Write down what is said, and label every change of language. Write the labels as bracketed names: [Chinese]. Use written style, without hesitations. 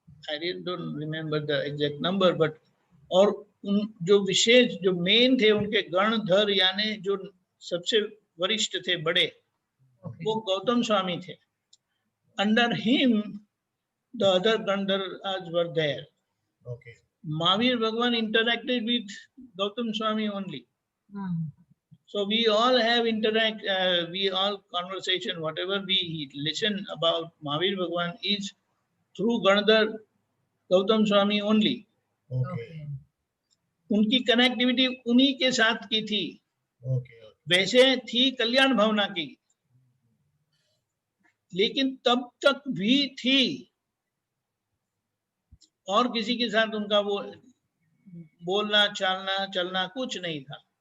[English] I don't remember the exact number, but [Hindi] और उन जो विशेष जो मेन थे उनके गणधर, यानी जो सबसे वरिष्ठ थे, बड़े, वो गौतम स्वामी थे। [English] Under him the other Ganadhars were there. Mahavir Bhagwan interacted with Gautam Swami only. So we all have we all conversation, whatever we listen about Mahavir Bhagwan is through Ganadhar Gautam Swami only. [Hindi] उनकी connectivity उन्हीं के साथ की थी। वैसे थी कल्याण भावना की, लेकिन तब तक भी थी, और किसी के साथ उनका वो बोलना, चालना, चलना कुछ नहीं था।